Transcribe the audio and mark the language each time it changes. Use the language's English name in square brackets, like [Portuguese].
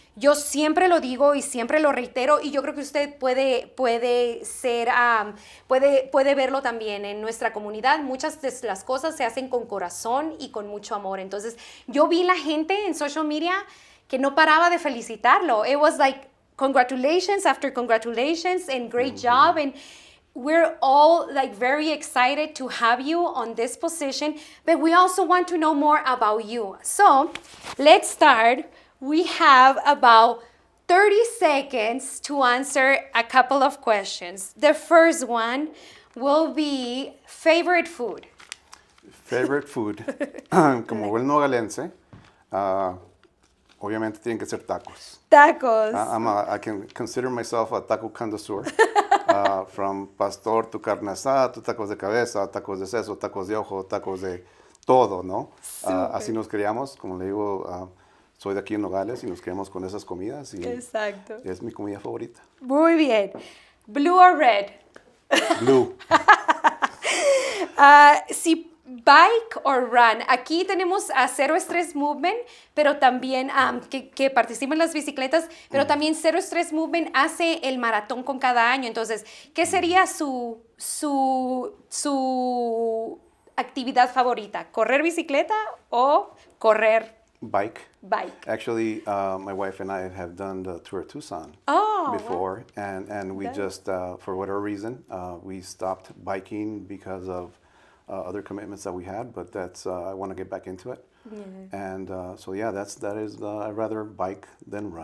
[Spanish] Yo siempre lo digo y siempre lo reitero, y yo creo que usted puede verlo también en nuestra comunidad. Muchas de las cosas se hacen con corazón y con mucho amor. Entonces, yo vi la gente en social media que no paraba de felicitarlo. [English] It was like congratulations after congratulations and great job. And we're all like very excited to have you on this position, but we also want to know more about you. So let's start. We have about 30 seconds to answer a couple of questions. The first one will be favorite food. Favorite food. [Spanish] Como buen nogalense, obviamente tienen que ser tacos. Tacos. [English] I can consider myself a taco connoisseur. [Spanish] From pastor to carne asada, to tacos de cabeza, tacos de seso, tacos de ojo, tacos de todo, ¿no? Así nos criamos, como le digo. Soy de aquí en Nogales y nos criamos con esas comidas. Y exacto. Es mi comida favorita. Muy bien. [English] Blue or red? Blue. Si bike or run. [Spanish] Aquí tenemos a Zero Stress Movement, pero también que participa en las bicicletas, pero también Zero Stress Movement hace el maratón con cada año. Entonces, ¿qué sería su actividad favorita? ¿Correr bicicleta o correr [English] Bike. Bike. Actually, my wife and I have done the Tour of Tucson before, and we just, for whatever reason, we stopped biking because of other commitments that we had. But that's I want to get back into it. Yeah. And so yeah, that is I'd rather bike than run.